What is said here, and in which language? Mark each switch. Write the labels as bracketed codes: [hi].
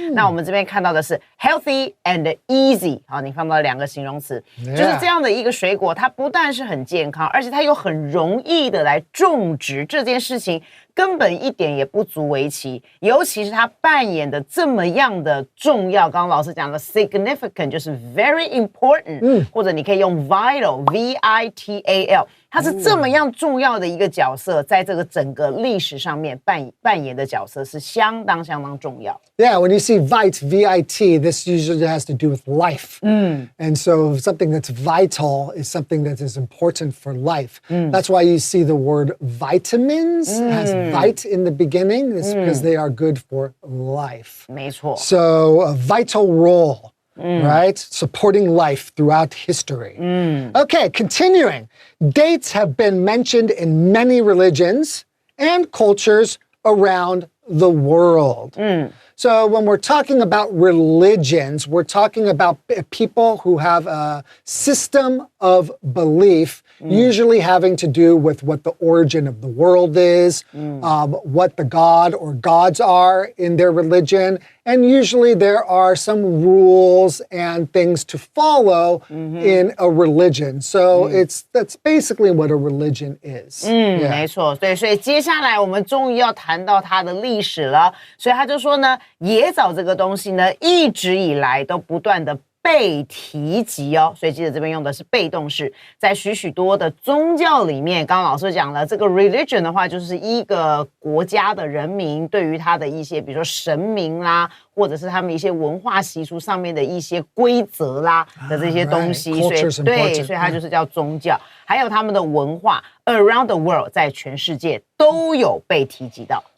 [zh] 那我们这边看到的是 [en] healthy and easy， [zh] 你放到两个形容词，就是这样的一个水果，它不但是很健康，而且它又很容易的来种植，这件事情根本一点也不足为奇，尤其是它扮演的这么样的重要，刚刚老师讲的 significant 就是 [en] very important， [zh] 或者你可以用 vital V-I-T-A-L， 它是这么样重要的一个角色，在这个整个历史上面扮演的角色是相当重要。 [en] Yeah, when you see vite, V-I-T, this usually has to do with life. And so something that's vital is something that is important for life. That's why you see the word vitamins has vite in the beginning. It's because they are good for life. [zh] 没错。 [en] So a vital role, right? Supporting life throughout history. Okay, continuing. Dates have been mentioned in many religions and cultures around the world. So when we're talking about religions, we're talking about people who have a system of belief, usually having to do with what the origin of the world is, what the god or gods are in their religion, and usually there are some rules and things to follow in a religion. So that's basically what a religion is. [zh] 没错，对，所以接下来我们终于要谈到它的历史了。所以他就说呢，野枣这个东西呢，一直以来都不断的被提及哦，所以记得这边用的是被动式，在许许多的宗教里面，刚刚老师讲了，这个 religion 的话，就是一个国家的人民对于他的一些，比如说神明啦，或者是他们一些文化习俗上面的一些规则啦的这些东西，所以对，所以它就是叫宗教，还有他们的文化 [en] around the world， [zh] 在全世界都有被提及到。